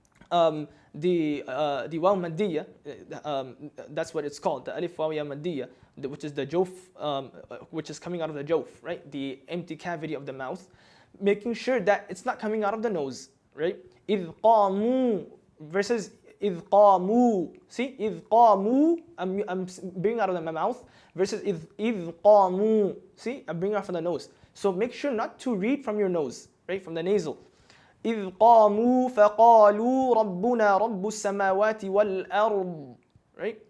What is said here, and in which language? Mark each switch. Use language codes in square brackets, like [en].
[en] The waw madiyya, that's what it's called, the alif waw ya madiyya, which is the jawf, which is coming out of the jawf, right? The empty cavity of the mouth. making sure that it's not coming out of the nose, right? [ar] إِذْ قَامُوا versus إِذْ قَامُوا. [en] See, [ar] إِذْ قَامُوا, [en] I'm bringing out of my mouth, versus إِذْ قَامُوا. See, I'm bringing out from the nose. So make sure not to read from your nose, right? From the nasal. [ar] إِذْ قَامُوا فَقَالُوا رَبُّنَا رَبُّ السَّمَاوَاتِ وَالْأَرْضِ. Right?